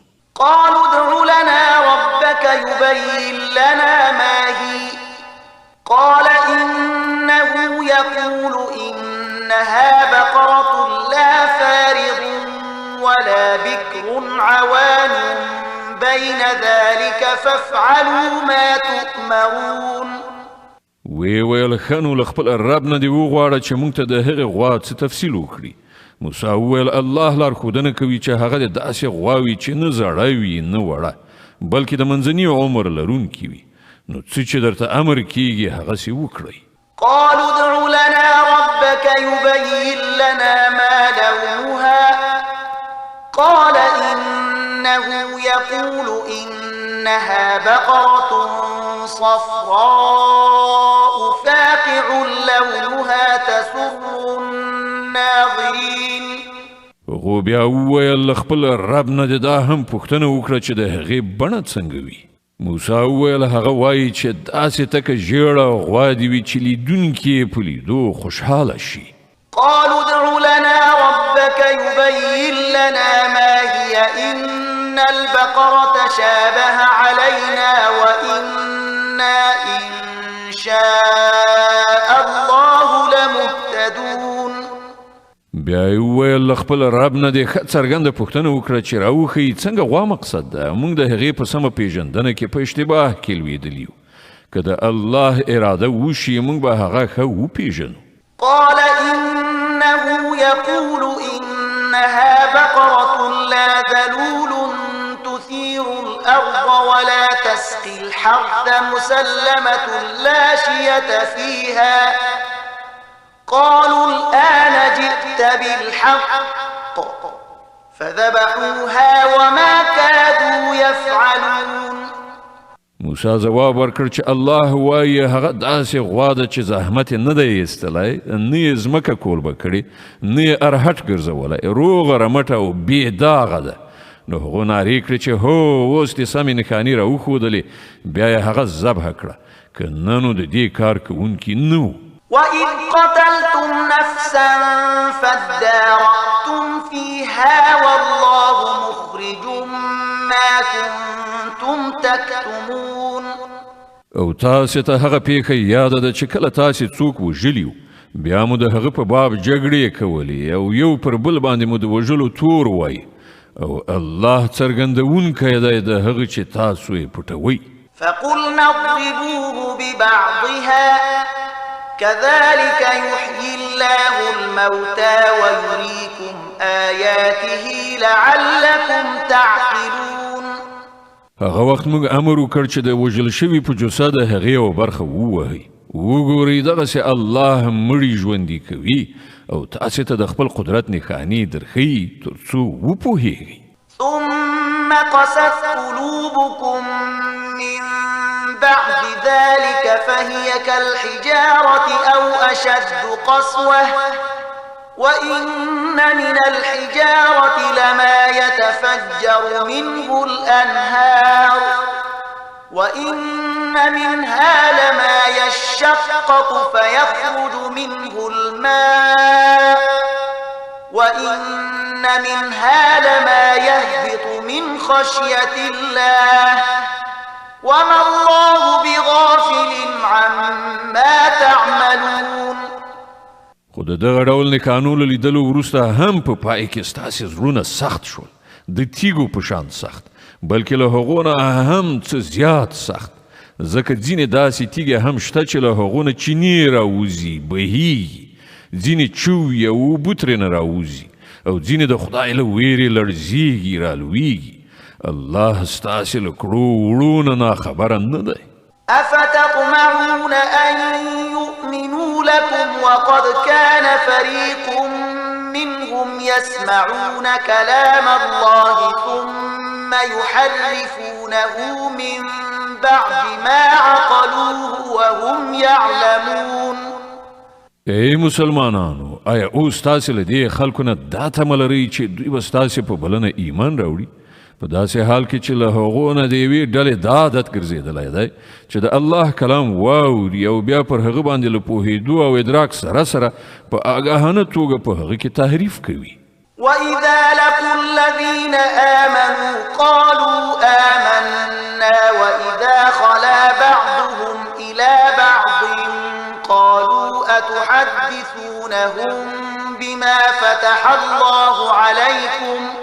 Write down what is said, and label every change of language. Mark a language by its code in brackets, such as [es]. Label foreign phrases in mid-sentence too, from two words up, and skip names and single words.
[ar] قالوا ادع لنا ربك يبين لنا ما هي قال إنه يقول إنها بقرة لا فارض ولا بكر عوان بين ذلك فافعلوا ما تؤمرون. [ps] ویل ښه نو له خپل رب نه دې وغواړه چې موږ ته د هغې غوا څه تفصیل وکړي. موسی وویل الله لارښودنه کوي چې هغه د داسې غوا وي چې نه زړه وي نه وړه بلکې د منځني عمر لرونکي وي. نو څه چې درته امر کیږي هغسې وکړئ. [ar] قالوا ادع لنا ربك يبين لنا ما لونها قال إنه يقول إنها بقرة صفراء فاقع لونها تسر الناظرين. [ps] هغو بیا وویل له خپل رب نه د دا هم پوښتنه وکړه چې د هغې بڼه څنګه وي. موسی وویل هغه وایي چې داسې تکه ژیړه غوا دې وي چې لیدونکي یې په لیدو خوشحاله شي. [ar] قالوا ادع لنا ربك يبين لنا ما هي إن البقرة شابه علينا وإنا إن شاء الله لمهتدون. [ps] بیا یې وویل له خپل رب نه دې ښه څرګنده پوښتنه وکړه چې راوښیي څنګه غوا مقصد ده. موږ د هغې په سمه پېژندنه کې په اشتباه کې لوېدلي یو. که د الله اراده وشي موږ به هغه ښه وپېژنو. [ar] قال إنه يقول إنها بقرة لا ذلول تثير الأرض ولا تسقي الحرث مسلمة لا شية فيها قالوا الآن جئت بالحق فذبحوها وما كادوا يفعلون. [ps] موسی ځواب ورکړ چې الله وایي هغه داسې غوا ده چې زحمت نه دی ایستلی، نه یې ځمکه کولبه کړې، نه یې ارهټ ګرځولی، روغه رمټه او بې داغه ده. نو هغو نارې کړې چې هو اوس دې سمې نښانې راوښودلې، بیا یې هغه ذبحه کړه، که نه نو د دې کار کوونکي نه و. [ar] وَإِذْ قَتَلْتُمْ نَفْسًا فَادَّارَأْتُمْ فِيهَا وَاللَّهُ مُخْرِجٌ مَا كُنْتُمْ تَكْتُمُونَ. [ps] او تاسې ته هغه پیښه یاده ده چې کله تاسې څوک وژلي وو، بیا مو د هغه په باب جګړې کولې او یو پر بل باندې مو د وژلو تور وایي، او الله څرګندونکی دی د هغه چې تاسو یې پټوئ. [ar] فَقُلْنَا اضْرِبُوهُ بِبَعْضِهَا كذلك يحيي الله الموتى ويريكم آياته لعلكم تعقلون. [ps] هغه وخت موږ امر وکړ چې د وژل شوي په جسد هغې یوه برخه ووهئ. وګورئ دغسې الله مړي ژوندي کوي او تاسې ته د خپل قدرت نښانې درښیي تر څو وپوهیږئ. [ar] ثم قست قلوبكم من بعد ذلك فهي كالحجارة أو أشد قسوة وإن من الحجارة لما يتفجر منه الأنهار وإن منها لما يشقق فيخرج منه الماء وإن منها لما يهبط من خشية الله وما الله بغافل عما تعملون. [ps] خو د دغه ډول نښانو له لیدلو وروسته هم په پای کې ستاسې زړونه سخت شول، د تیږو په شان سخت، بلکې له هغو نه هم څه زیات سخت، ځکه ځینې داسې تیږې هم شته چې له هغو نه چینې راوځي، بهیږي، ځینې چوي او اوبه ترېنه راوځي، او ځینې د خدای له ویرې لړزیږي، رالویږي. الله ستاسې له کړو وړو نه ناخبره نه دی. [ar] أفتطمعون أن يؤمنوا لكم وقد كان فريق منهم يسمعون كلام الله ثم يحرفونه من بعد ما عقلوه وهم يعلمون. [ps] ای مسلمانانو، آیا اوس تاسې له دې خلکو نه دا تمه لرئ چې دوی به ستاسې په بلنه ایمان راوړي؟ په داسې حال کې چې له هغو نه د یوې ډلې دا عادت ګرځېدلی دی چې د الله کلام واوري او بیا پر هغه باندې له پوهېدو او ادراک سره سره په آګاهانه توګه په هغه کې تحریف کوي. [ar] وَإِذَا لَقُوا الَّذِينَ آمَنُوا قَالُوا آمَنَّا وَإِذَا خَلَا بَعْضُهُمْ إِلَى بَعْضٍ قَالُوا أَتُحَدِّثُونَهُم بِمَا فَتَحَ اللَّهُ عَلَيْكُمْ